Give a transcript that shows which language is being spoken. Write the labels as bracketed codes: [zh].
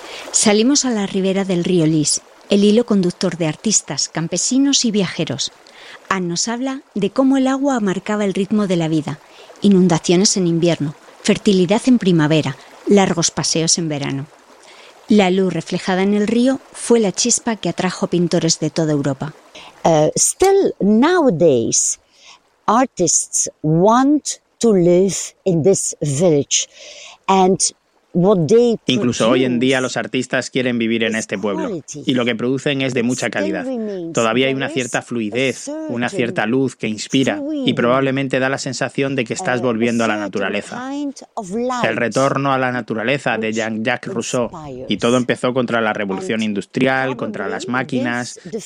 [es] Salimos a la ribera del río Lys, el hilo conductor de artistas, campesinos y viajeros. Anne nos habla de cómo el agua marcaba el ritmo de la vida. Inundaciones en invierno, fertilidad en primavera, largos paseos en verano. La luz reflejada en el río fue la chispa que atrajo pintores de toda Europa. [en] Still nowadays, artists want to live in this village, and [es] Incluso hoy en día los artistas quieren vivir en este pueblo y lo que producen es de mucha calidad. Todavía hay una cierta fluidez, una cierta luz que inspira y probablemente da la sensación de que estás volviendo a la naturaleza. El retorno a la naturaleza de Jean-Jacques Rousseau, y todo empezó contra la revolución industrial, contra las máquinas.